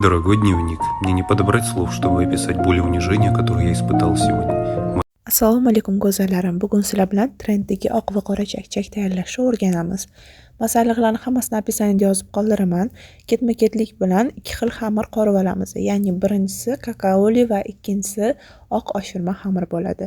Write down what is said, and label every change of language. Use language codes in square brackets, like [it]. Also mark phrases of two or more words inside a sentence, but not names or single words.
[ru] Дорогой дневник, мне не подобрать слов, чтобы описать боль и унижение, которое я испытал сегодня. [uz] Assalomu alaykum go'zallarim. Bugun sizlar bilan trenddagi oq va qora chakchak tayyorlashni o'rganamiz. Masalliqlarni hammasini opisiyanida yozib qoldiraman. Ketma-ketlik bilan ikki xil xamir qorib olamiz. Ya'ni birinchisi kakaoli va ikkinchisi oq oshirma xamir bo'ladi.